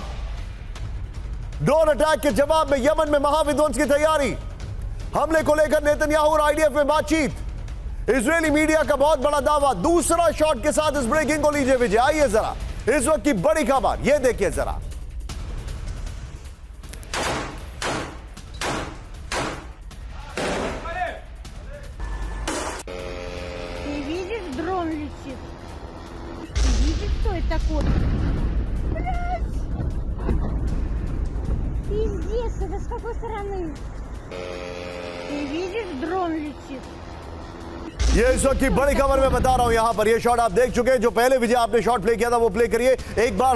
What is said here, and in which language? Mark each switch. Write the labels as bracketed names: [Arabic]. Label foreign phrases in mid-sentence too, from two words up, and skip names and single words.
[English] drone attack [Hindi] के जवाब में यमन में महाविध्वंस की तैयारी। हमले को लेकर नेतन्याहू और आईडीएफ में बातचीत। इजरायली मीडिया का बहुत बड़ा दावा। दूसरा शॉट के साथ इस ब्रेकिंग को लीजिए विजय। आइए जरा इस वक्त की बड़ी खबर, ये देखिए जरा। [Russian] Ты видишь, дрон летит? Ты видишь, что это такое? Блядь! Пиздец, это с какой стороны? Ты видишь, дрон летит? [Hindi] ये इस वक्त की बड़ी खबर मैं बता रहा हूं। यहां पर ये शॉट आप देख चुके हैं। जो पहले विजय आपने [English] shot play [Hindi] किया था वो प्ले करिए एक बार।